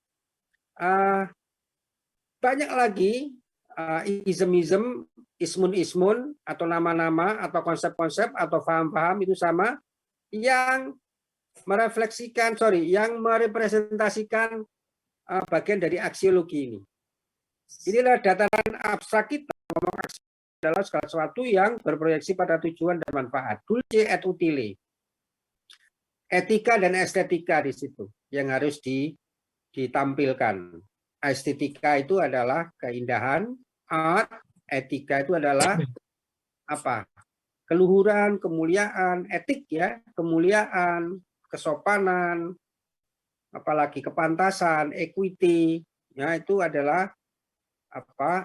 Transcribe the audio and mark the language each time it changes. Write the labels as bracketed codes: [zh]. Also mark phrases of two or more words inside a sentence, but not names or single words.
[id] Banyak lagi ism-ism, ismun-ismun, atau nama-nama, atau konsep-konsep, atau paham-paham itu sama, yang merefleksikan, yang merepresentasikan bagian dari aksiologi ini. Inilah dataran abstrak kita, ngomong aksiologi adalah segala sesuatu yang berproyeksi pada tujuan dan manfaat. [la] Dulce et utile. [id] Etika dan estetika di situ yang harus ditampilkan. Estetika itu adalah keindahan, art, etika itu adalah apa? Keluhuran, kemuliaan, etik ya, kemuliaan, kesopanan, apalagi kepantasan, equity, ya itu adalah apa?